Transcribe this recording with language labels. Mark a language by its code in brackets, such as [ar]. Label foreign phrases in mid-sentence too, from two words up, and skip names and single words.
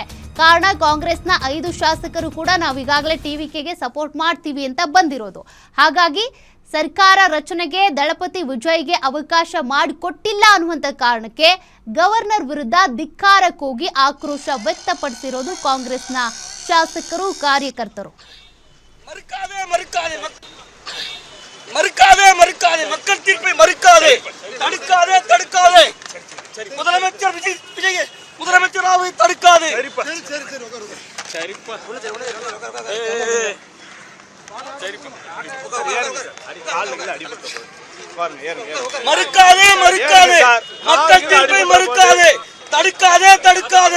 [kn] ಕಾರಣ, ಕಾಂಗ್ರೆಸ್ನ 5 ಶಾಸಕರು ಕೂಡ ನಾವು ಈಗಾಗಲೇ ಟಿವಿಕೆಗೆ ಸಪೋರ್ಟ್ ಮಾಡ್ತೀವಿ ಅಂತ ಬಂದಿರೋದು. ಹಾಗಾಗಿ ಸರ್ಕಾರ ರಚನೆಗೆ ದಳಪತಿ ವಿಜಯ್ಗೆ ಅವಕಾಶ ಮಾಡಿಕೊಟ್ಟಿಲ್ಲ ಅನ್ನುವಂಥ ಕಾರಣಕ್ಕೆ ಗವರ್ನರ್ ವಿರುದ್ಧ ಧಿಕ್ಕಾರ ಕೂಗಿ ಆಕ್ರೋಶ ವ್ಯಕ್ತಪಡಿಸಿರೋದು ಕಾಂಗ್ರೆಸ್ನ ಶಾಸಕರು, ಕಾರ್ಯಕರ್ತರು. [ta] மக்கள் தீர்ப்பை மறுக்காதே, தடுக்காதே. முதலமைச்சர் முதலமைச்சராவை தடுக்காதே. மறுக்காதே, மக்கள் தீர்ப்பை மறுக்காதே, தடுக்காதே.